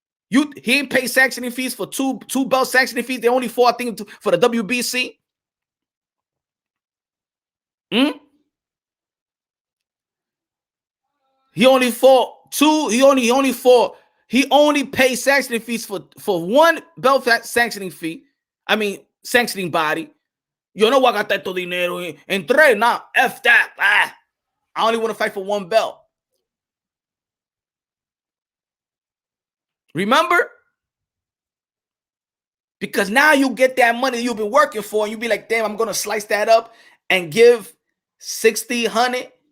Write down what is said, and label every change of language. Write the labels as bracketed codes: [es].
[en] He didn't pay sanctioning fees for two belt sanctioning fees. They only fought, I think, for the WBC. He only fought two. He only paid sanctioning fees for one belt sanctioning fee. I mean, sanctioning body. [es] Yo no voy a gastar todo dinero en tres. [en] Nah, F that. I only want to fight for one belt. Remember? Because now you get that money you've been working for, and you be like, damn, I'm going to slice that up and give 60, 100.